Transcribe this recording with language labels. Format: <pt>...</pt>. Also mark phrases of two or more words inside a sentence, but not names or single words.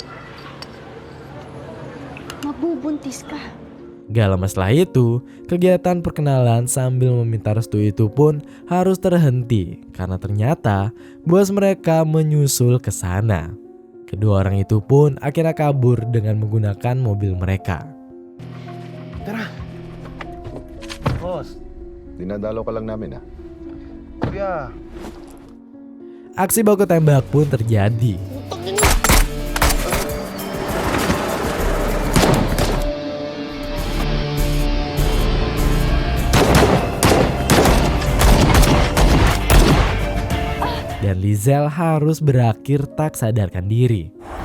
<tl>Mabubuntis ka.</tl> <id>Gak lama setelah itu, kegiatan perkenalan sambil meminta restu itu pun harus terhenti karena ternyata bos mereka menyusul ke sana. Kedua orang itu pun akhirnya kabur dengan menggunakan mobil mereka.</id> <tl>Tara! Boss, Dinadalo ka lang namin kuya.</tl> <id>Aksi baku tembak pun terjadi. Dan Lizelle harus berakhir tak sadarkan diri.</id>